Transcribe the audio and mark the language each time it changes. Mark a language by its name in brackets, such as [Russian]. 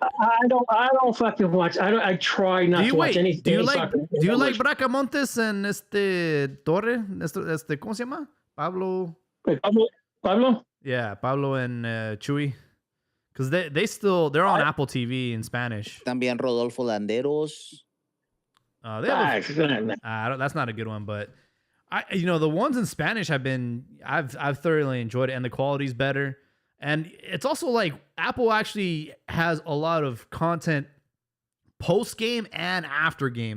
[English] I don't fucking watch. I try not to watch anything. Do you like Bracamontes and Torre? [Spanish] ¿Cómo se llama? Pablo. [English] Pablo. Yeah, Pablo and Chuy. Because they're on Apple TV in Spanish. [Spanish] También Rodolfo Landeros. [English] That's not a good one, but the ones in Spanish I've thoroughly enjoyed it, and the quality's better. And it's also like Apple actually has a lot of content post game and after game.